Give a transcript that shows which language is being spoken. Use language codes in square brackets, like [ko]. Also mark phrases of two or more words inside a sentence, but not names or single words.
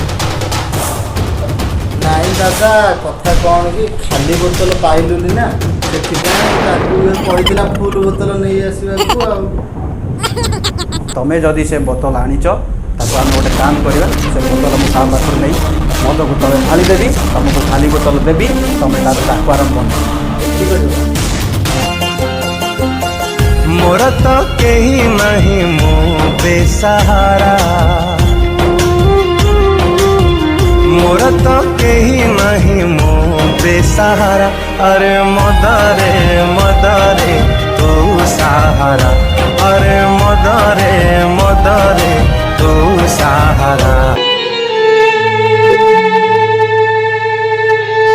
[or] ନାଇଁ ଦାଦା କଥା କ'ଣ କି ଖାଲି ବୋତଲ ପାଇଲୁନି ନା ସେଥିପାଇଁ ତାକୁ କହିଥିଲା ଫୁଲ ବୋତଲ ନେଇ ଆସିବାକୁ ଆଉ। ତମେ ଯଦି ସେ ବୋତଲ ଆଣିଛ ତାକୁ ଆମେ ଗୋଟେ କାମ କରିବା ସେ ବୋତଲ ମୁଁ କାମ ପାଖରୁ ନେଇ ମଦ ବୋତଲ ଢାଳି ଦେବି ତମକୁ ଖାଲି ବୋତଲ ଦେବି ତମେ ତାର ଆକ୍ୱାରିୟମ ବନ୍ଦ ଠିକ୍ ଅଛି। [hi] मोर तो केही नहीं मो बेसहारा मोर तो केही नहीं मो बेसहारा अरे मदरे तू सहारा अरे मदरे तू सहारा